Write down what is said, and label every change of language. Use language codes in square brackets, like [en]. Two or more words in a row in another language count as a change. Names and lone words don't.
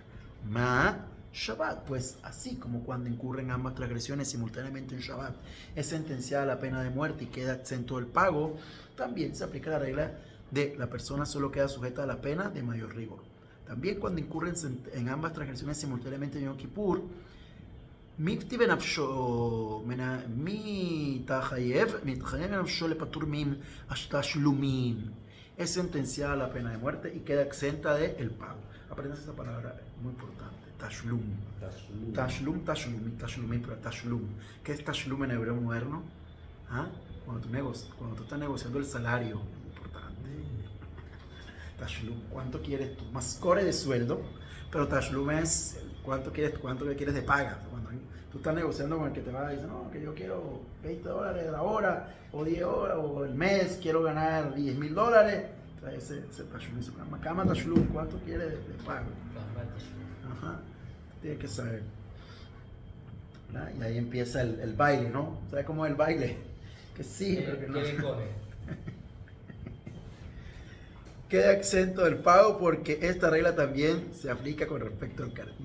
[es] Shabbat, pues así como cuando incurren ambas transgresiones simultáneamente en Shabbat es sentenciada a la pena de muerte y queda exento del pago, también se aplica la regla de la persona solo queda sujeta a la pena de mayor rigor. También cuando incurren en ambas transgresiones simultáneamente en Yom Kippur, [he] מי תחייב בנפשו לפטור מהתשלומים. [es] Es sentenciada a la pena de muerte y queda exenta del pago. Aprendas esa palabra muy importante. Tashlum. Tashlum. Pero tashlum. ¿Qué es tashlum en hebreo moderno? ¿Ah? Cuando tú estás negociando el salario. Importante. Tashlum. ¿Cuánto quieres tú? Mascore de sueldo. Pero tashlum es cuánto le quieres de paga. Cuando tú estás negociando con el que te va a decir, no, que yo quiero $20 la hora, o 10 horas, o el mes, quiero ganar $10,000. Ese tashlum, [he] כמה תשלום, [es] ¿cuánto quieres de pago? Ajá, tienes que saber. ¿Verdad? Y ahí empieza el baile, ¿no? ¿Sabes cómo es el baile? Que sí, pero que no. Queda exento del pago porque esta regla también se aplica con respecto al Karet.